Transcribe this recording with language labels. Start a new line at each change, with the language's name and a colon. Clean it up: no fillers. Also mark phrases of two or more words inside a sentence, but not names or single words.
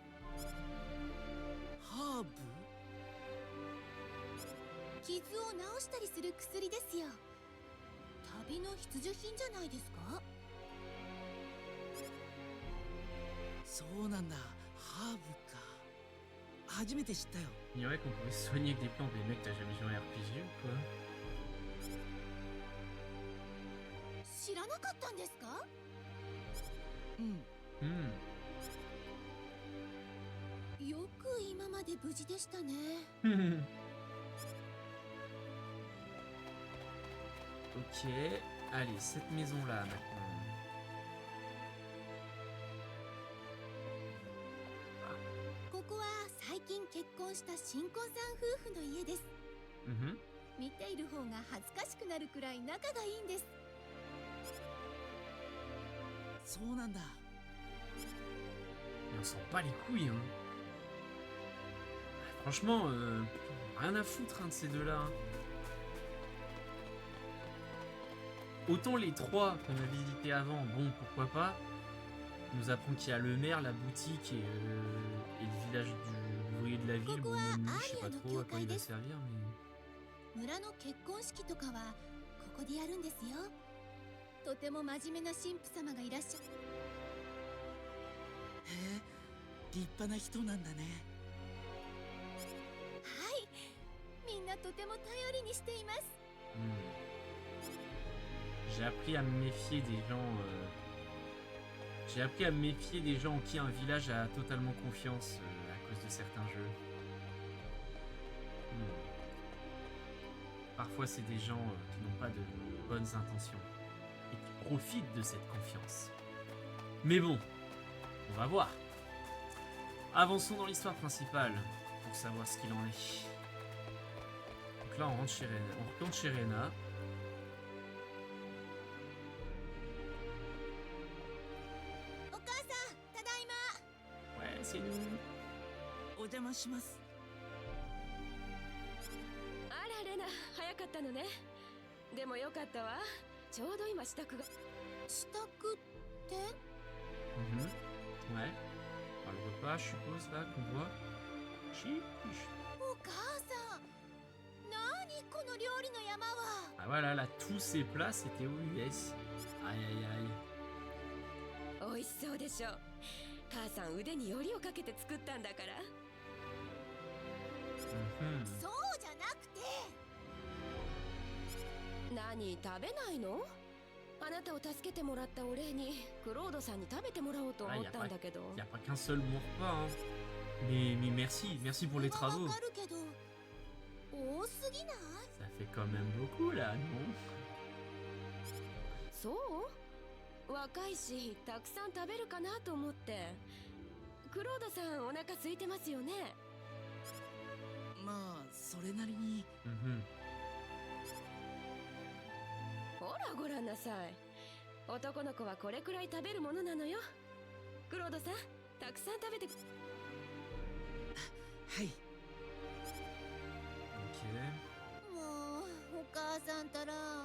Japanese: ハーブ？傷を治したりする薬ですよ。旅の必需品じゃないですか。そうなんだ、ハーブか。初めて知ったよ。
French: Ignorais qu'on pouvait se soigner avec des plantes. Mais mec, t'as jamais joué à un RPG ou quoi?
Japanese: 知らなかったんですか。うん。 Hmm. よく今まで無事でしたね。
French: Ok, allez, cette maison-là maintenant.
Japanese: ここは最近結婚した新婚さん夫婦の家です。 Mhm. 見ている方が恥ずかしくなるくらい仲がいいんです。そうなんだ。
French: Et on s'en bat les couilles, hein. Franchement, rien à foutre hein, de ces deux-là. Hein. Autant les trois qu'on a visités avant, bon, pourquoi pas. On nous apprend qu'il y a le maire, la boutique et le village du ouvrier de la ville. Bon, même lui, je sais pas trop à quoi il va servir, mais...
Japanese: 村の結婚式とかはここでやるんですよ。とても真面目な神父様がいらっしゃ。へえ、立派な人なんだね。はい、みんなとても頼りにしています。
French: J'ai appris à me méfier des gens... J'ai appris à me méfier des gens en qui un village a totalement confiance à cause de certains jeux. Parfois, c'est des gens qui n'ont pas de bonnes intentions et qui profitent de cette confiance. Mais bon, on va voir. Avançons dans l'histoire principale pour savoir ce qu'il en est. Donc là, on rentre chez Rena. On retourne chez Rena. Ouais, c'est nous.
Japanese: お邪魔します。あらレナ、早かったのね。でもよかったわ。ちょうど今支度が。支度って？
French: Ouais. Par le repas, je suppose, là, qu'on voit. Chiche.
Japanese: お母さん、何この料理の山は。
French: Ah voilà, là, tous ces plats, c'était aux US. Aïe, aïe, aïe.
Japanese: 美味しそうでしょ。母さん腕によりをかけて作ったんだから。そうじゃなくて。何食べないの？あなたを助けてもらったお礼にクロードさんに食べてもらおうと思ったんだけど。
French: Il n'y a pas qu'un seul bon repas, hein. Mais merci, merci pour les travaux.
Japanese: わかるけど、多すぎない？
French: Ça fait quand même beaucoup, là, non?
Japanese: そう？若いし、たくさん食べるかなと思って。クロードさんお腹空いてますよね？まあそれなりに。ほらごらんなさい。男の子はこれくらい食べるものなのよ。クロードさん、たくさん食べて。はい。
French: Ok.
Japanese: もうお母さんたら。